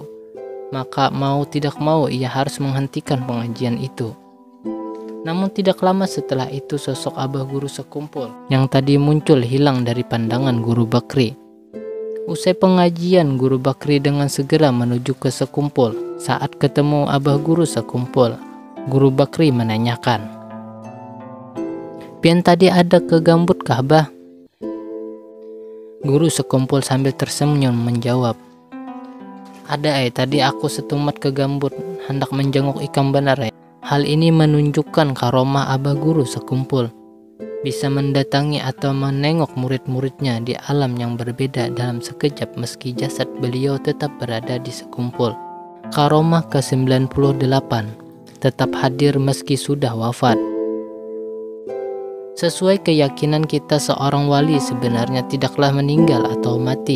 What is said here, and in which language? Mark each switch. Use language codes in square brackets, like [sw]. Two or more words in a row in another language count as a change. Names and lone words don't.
[id] Maka mau tidak mau ia harus menghentikan pengajian itu. Namun tidak lama setelah itu sosok abah guru sekumpul yang tadi muncul hilang dari pandangan Guru Bakri. Usai pengajian, Guru Bakri dengan segera menuju ke sekumpul. Saat ketemu abah guru sekumpul, Guru Bakri menanyakan, [bjn] "Pian tadi ada ke Gambut kah, bah?" [id] Guru sekumpul sambil tersenyum menjawab, [bjn] "Ada tadi aku setumat ke Gambut, hendak menjenguk Ikam Benar. [id] Hal ini menunjukkan karomah abah guru sekumpul, bisa mendatangi atau menengok murid-muridnya di alam yang berbeda dalam sekejap meski jasad beliau tetap berada di sekumpul." Karomah ke-98, tetap hadir meski sudah wafat. Sesuai keyakinan kita, seorang wali sebenarnya tidaklah meninggal atau mati.